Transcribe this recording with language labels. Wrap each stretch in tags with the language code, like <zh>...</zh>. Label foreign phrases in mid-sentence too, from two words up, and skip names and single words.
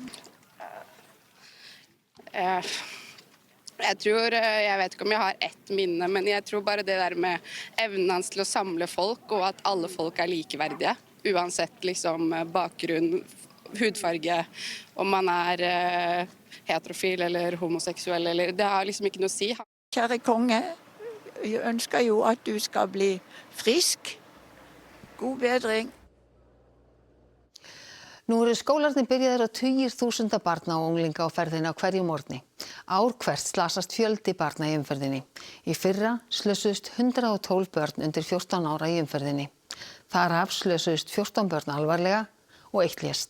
<no>Jeg vet ikke om jeg har ett minne, men jeg tror bare det der med evnen hans til å samle folk, og at alle folk likeverdige, uansett bakgrunn, hudfarge, om man heterofil eller homoseksuell, eller det har ikke noe å si. Kjære konge, jeg ønsker jo at du skal bli frisk. God bedring.</no> <is>Nú eru skólarnir byrjaðir að tugir þúsunda barna og unglinga á ferðinni á hverju morgni. Ár hvert slasast fjöldi barna í umferðinni. Í fyrra slösuðust 112 börn undir 14 ára í umferðinni. Þar af slösuðust 14 börn alvarlega og 1 lést.</is>